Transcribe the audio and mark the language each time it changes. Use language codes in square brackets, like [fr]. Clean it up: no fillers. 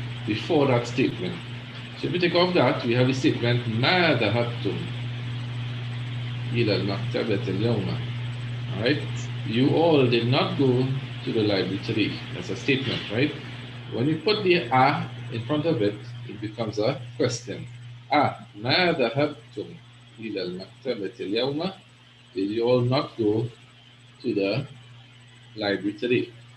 [en] Before that statement. So if we take off that, we have the statement [ar] ما ذهبتم إلى المكتبة اليوم. [en] All right? You all did not go to the library today. That's a statement, right? When you put the a in front of it, it becomes a question. [ar] ما ذهبتم إلى المكتبة اليوم? [en] Did you all not go to the library today?